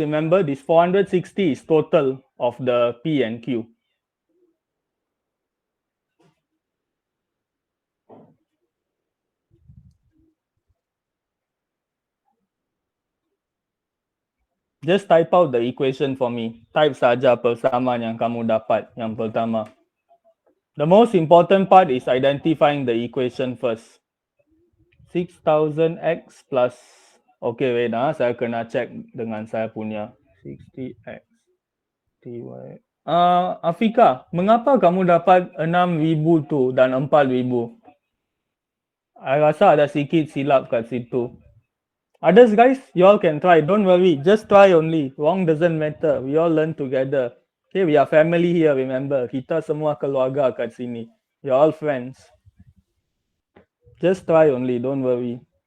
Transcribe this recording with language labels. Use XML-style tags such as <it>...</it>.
<en>Remember this 460 is total of the P and Q. Just type out the equation for me.</en> <ms>Type saja persamaan yang kamu dapat yang pertama.</ms> <en>The most important part is identifying the equation first.</en> <ms>6000x plus. Okay, wait saya kena check dengan saya punya 60x dy. Afika, mengapa kamu dapat 6000 tu dan 4000? I rasa ada sikit silap kat situ.</ms> <en>Others guys, you all can try. Don't worry. Just try only. Wrong doesn't matter. We all learn together. Okay, we are family here, remember.</en> <ms>Kita semua keluarga kat sini.</ms> <en>You're all friends. Just try only. Don't worry.</en>